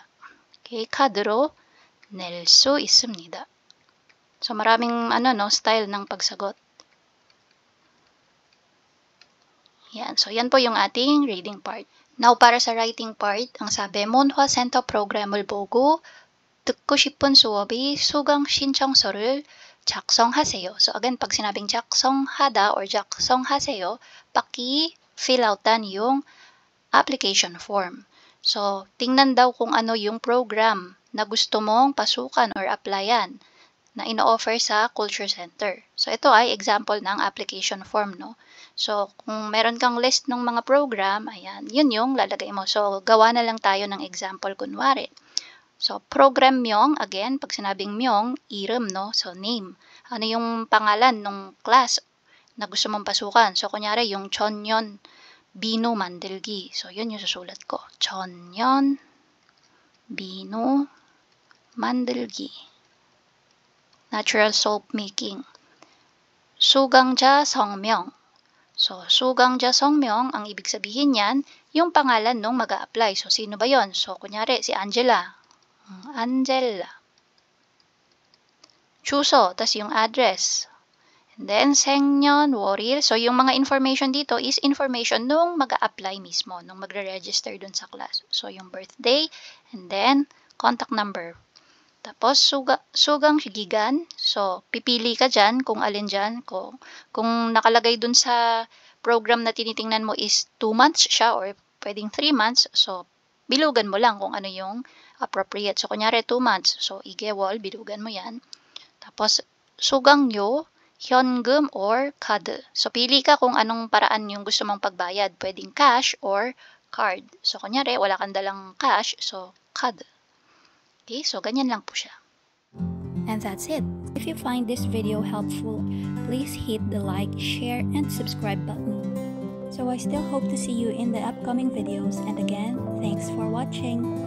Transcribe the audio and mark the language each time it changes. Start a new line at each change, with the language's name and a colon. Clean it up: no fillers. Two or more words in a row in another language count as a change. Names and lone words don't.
Korean: Okay, 카드로 낼 수 있습니다.
Filipino: So, maraming style ng pagsagot. Yan. So, yan po yung ating reading part. Now, para sa writing part, ang sabi,
Korean: 몬화 센터 프로그램을 보고 듣고 싶은 수업이 수강 신청서를 작성하세요.
Filipino: So, again, pag sinabing 작성하다 or 작성하세요, paki-fill outan yung application form. So, tingnan daw kung ano yung program na gusto mong pasukan or applyan na ino-offer sa Culture Center. So, ito ay example ng application form, no? So, kung meron kang list ng mga program, ayan, yun yung lalagay mo. So, gawa na lang tayo ng example kunwari. So, program명, again, pag sinabing myong, i름, no?
English: So, name.
Filipino: Ano yung pangalan ng class na gusto mong pasukan? So, kunyari, yung
Korean: 천연 비누 만들기.
Filipino: So, yun yung susulat ko.
Korean: 천연 비누 만들기.
English: Natural soap making.
Korean: 수강자 성명. So, 수강자 성명,
Filipino: ang ibig sabihin yan, yung pangalan nung mag-a-apply. So, sino ba yon? So, kunyari, si Angela. Angela. 주소, tas yung address.
English: And then,
Korean: 생년월일.
Filipino: So, yung mga information dito is information nung mag-a-apply mismo, nung magre-register dun sa class. So, yung birthday, and then,
English: contact number.
Filipino: Tapos, sugang gigan. So, pipili ka dyan kung alin dyan. Kung nakalagay dun sa program na tinitingnan mo is 2 months siya or pwedeng 3 months. So, bilugan mo lang kung ano yung appropriate. So, kunyari 2 months. So, igewol, bilugan mo yan. Tapos,
Korean: 수강료, 현금 or card.
Filipino: So, pili ka kung anong paraan yung gusto mong pagbayad. Pwedeng cash or card. So, kunyari, wala kang dalang cash. So, card. Okay, so ganyan lang po siya.
English: And that's it. If you find this video helpful, please hit the like, share, and subscribe button. So I still hope to see you in the upcoming videos, and again, thanks for watching.